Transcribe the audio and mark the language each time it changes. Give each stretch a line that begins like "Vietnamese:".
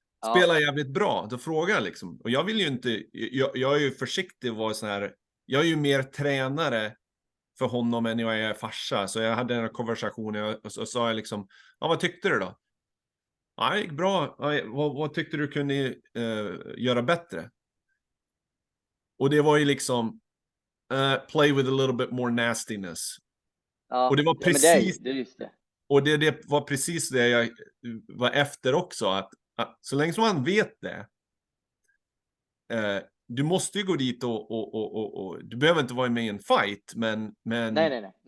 Swedish: Spelar jävligt bra, då frågar jag liksom. Och jag vill ju inte, jag är ju försiktig och vara så här. Jag är ju mer tränare för honom än jag är farsa. Så jag hade den här konversationen och så sa jag liksom, vad tyckte du då? Ja, det gick bra. Vad tyckte du kunde göra bättre? Och det var ju liksom,
English: play with a little bit more nastiness.
Swedish: Ja, och det var precis det är just det. Och det var precis det jag var efter också, att så länge som man vet det, du måste ju gå dit och du behöver inte vara med i en fight, men Nej.